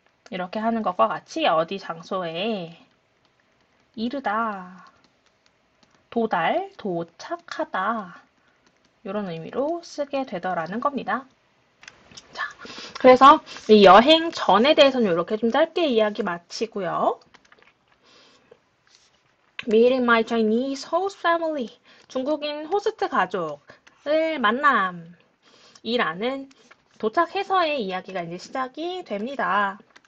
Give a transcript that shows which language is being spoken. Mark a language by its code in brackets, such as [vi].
[ko] 이렇게 하는 것과 같이 어디 장소에 이르다, 도달, 도착하다 이런 의미로 쓰게 되더라는 겁니다. 자, 그래서 이 여행 전에 대해서는 이렇게 좀 짧게 이야기 마치고요. [en] Meeting my Chinese host family. [ko] 중국인 호스트 가족을 만남. 이라는 도착해서의 이야기가 이제 시작이 됩니다.